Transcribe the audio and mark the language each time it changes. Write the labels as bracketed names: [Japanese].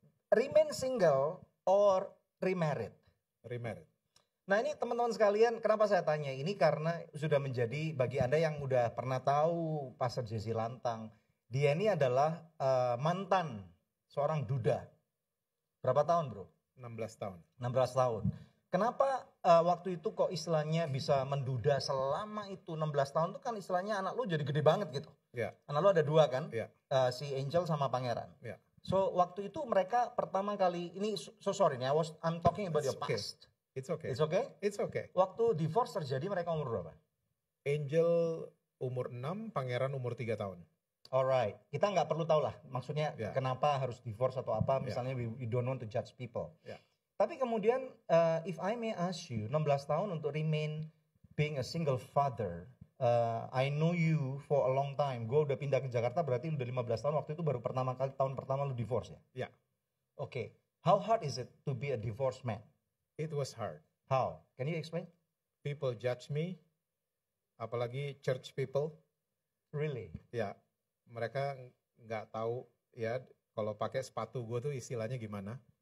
[English] Remain single or remarried? Remarried. [Indonesian] Nah ini teman-teman sekalian, kenapa saya tanya ini karena sudah menjadi bagi Anda yang udah pernah tahu Pastor Jesse Lantang, dia ini adalah mantan seorang duda. Berapa tahun bro? 16 tahun. 16 tahun. Kenapa waktu itu kok istilahnya bisa menduda selama itu 16 tahun itu kan istilahnya anak lu jadi gede banget gitu. [English] Yeah. [Indonesian] Anak lu ada 2 kan? [English] Yeah. [Indonesian] Si Angel sama Pangeran. [English] Yeah. [Indonesian] So waktu itu mereka pertama kali ini sorry nih, [English] I'm talking about your past. It's okay. It's okay? It's okay. [Indonesian] Waktu divorce terjadi mereka umur berapa? Angel umur 6, Pangeran umur 3 tahun. Alright, kita nggak perlu tahu lah maksudnya kenapa harus divorce atau apa, misalnya [English] we don't want to judge people. [Indonesian] Tapi kemudian [English] if I may ask you, [Indonesian] 16 tahun untuk [English] remain being a single father, I know you for a long time. [Indonesian] Gue udah pindah ke Jakarta berarti udah 15 tahun, waktu itu baru tahun pertama lu divorce ya? Ya. [English] Okay, how hard is it to be a divorced man? It was hard. How? Can you explain? People judge me, [Indonesian] apalagi [English] church people. Really? [Indonesian] Ya, mereka nggak tahu ya kalau pakai sepatu gue tuh istilahnya gimana.